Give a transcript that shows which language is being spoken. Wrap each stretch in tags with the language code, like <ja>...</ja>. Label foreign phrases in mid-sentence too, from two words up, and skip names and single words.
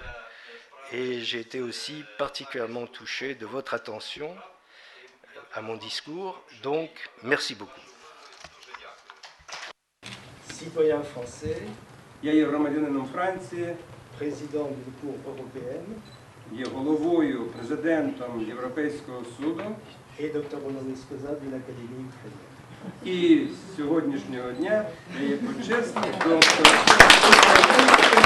<fr>Et j'ai été aussi particulièrement touché de votre attention à mon discours. Donc, merci beaucoup. Citoyen français,</fr> <uk>Я є громадянином Франції,</uk> <fr>président d'une Cour européenne,</fr> <uk>є головою, президентом Європейського суду</uk> <fr>et docteur honoris causa de l'Académie ukrainienne.</fr> <uk>і з сьогоднішнього дня я є почесний доктор</uk>